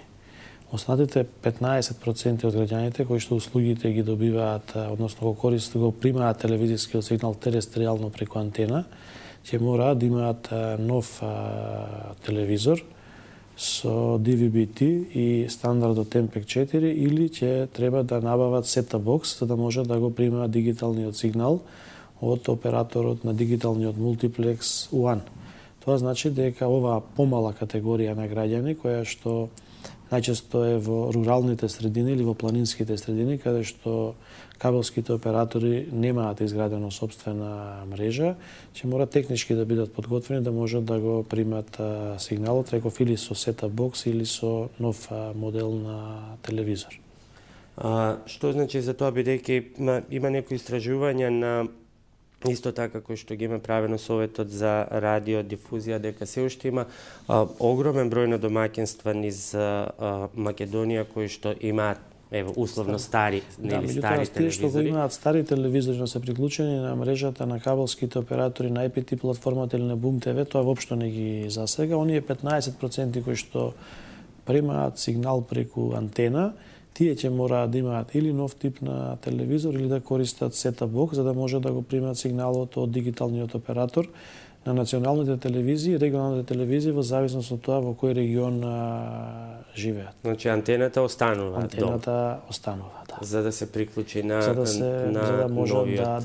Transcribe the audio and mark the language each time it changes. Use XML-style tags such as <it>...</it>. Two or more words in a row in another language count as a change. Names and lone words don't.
<mk>Останатите 15% од граѓаните кои што услугите ги добиваат, односно го примаат телевизискиот сигнал терестријално преку антена, ќе мораат да имаат нов телевизор со DVB-T и стандардот MPEG-4 или ќе треба да набават</mk> <en>set-top box</en> <mk>за да можат да го примаат дигиталниот сигнал од операторот на дигиталниот мултиплекс UAN. Тоа значи дека оваа помала категорија на граѓани која што најчесто е во руралните средини или во планинските средини, каде што кабелските оператори немаат изградено собствена мрежа, ќе мора технички да бидат подготвени да можат да го примат сигналот, реков, или со</mk> <en>set-top box</en> <mk>или со нов модел на телевизор. Што значи за тоа, бидејќи има некои истражувања на исто така кој што ги има правено Советот за радиодифузија, дека се уште има огромен број на домаќинства низ Македонија кои што имаат условно стари телевизори. Тие што го имаат стари телевизори, но се приклучени на мрежата на кабелските оператори на IPT платформата или на Boom TV, тоа воопшто не ги засега. Оние 15% кои што примаат сигнал преку антена, тие ќе мораат да имаат или нов тип на телевизор или да користат</mk> <en>set-top box</en> <mk>за да може да го примат сигналот од дигиталниот оператор на националните телевизии и регионалните телевизии во зависност од тоа во кој регион живеат. Значи антената останува. Антената останува, да. За да се приклучи на за да можат новиот...</mk>